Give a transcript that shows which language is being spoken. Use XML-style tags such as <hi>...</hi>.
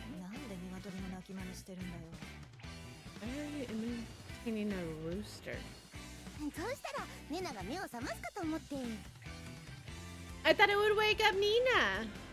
<ja>なんで鶏の鳴き真似してるんだよ。</ja> <en>Why are you imitating a rooster?</en> <ja>そうしたらネナが目を覚ますかと思って。</ja> <en>I thought it would wake up Nina.</en>